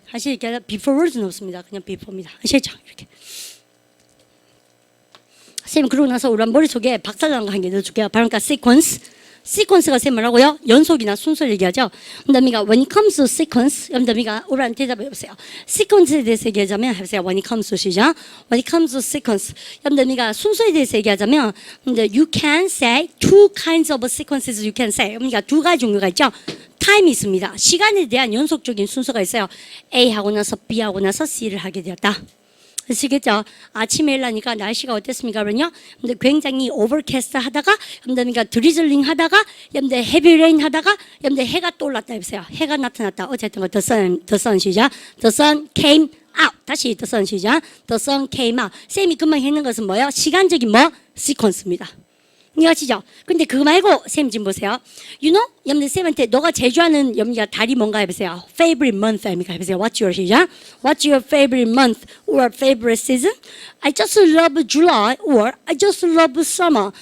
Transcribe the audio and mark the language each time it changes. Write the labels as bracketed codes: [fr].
[ko] 하시니까 before는 없습니다. 그냥 before입니다. 아시겠죠? 이렇게. 쌤 그러고 나서 우리 머릿속에 박살난 거 한 개 넣어줄게요. 바로 그러니까 시퀀스가 쌤 뭐라고요? 연속이나 순서를 얘기하죠. 그다음에 [en] when it comes to sequence [ko] 여러분들 우리한테 대답해 보세요. 시퀀스에 대해서 얘기하자면 해보세요. [en] when it comes to [ko] 시작. [en] when it comes to sequence [ko] 여러분들 순서에 대해서 얘기하자면 [en] you can say two kinds of sequences you can say [ko] 그러니까 두 가지 종류가 있죠. 타임이 있습니다. 시간에 대한 연속적인 순서가 있어요. A 하고 나서 B 하고 나서 C를 하게 되었다. 아시겠죠? 아침에 일어나니까 날씨가 어땠습니까? 그러면요. 근데 굉장히 오버캐스트 하다가, 여러분들 드리즐링 하다가, 여러분들 헤비레인 하다가, 여러분들 해가 또 올랐다 해보세요. 해가 나타났다. 어쨌든 [en] the sun [ko] 시작. [en] The sun came out. [ko] 다시 [en] the sun 시작. The sun came out. [ko] 쌤이 금방 했는 것은 뭐예요? 시간적인 시퀀스입니다. 이해하시죠? 근데 그거 말고 쌤 지금 보세요. [en] You know? [ko] 여러분들 쌤한테 너가 제일 좋아하는 여러분들 달이 뭔가 해보세요. [en] Favorite month [ko] 입니까? 해보세요. [en] What's your [ko] 시작? [en] What's your favorite month or favorite season? I just love July or I just love summer.